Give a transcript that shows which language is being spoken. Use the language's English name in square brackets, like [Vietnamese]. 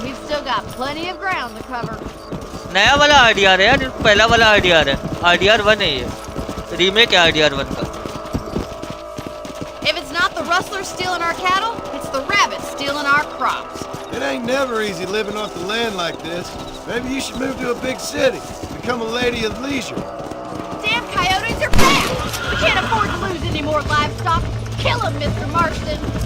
[English] We've still got plenty of ground to cover. [Hindi] नया वाला RDR है यार, पहला वाला RDR है, RDR 1 है ये, रीमेक है RDR 1 का। [English] If it's not the rustlers stealing our cattle, it's the rabbits stealing our crops. It ain't never easy living off the land like this. Maybe you should move to a big city. Become a lady of leisure. Damn coyotes are back! We can't afford to lose any more livestock. Kill them, Mr. Marston.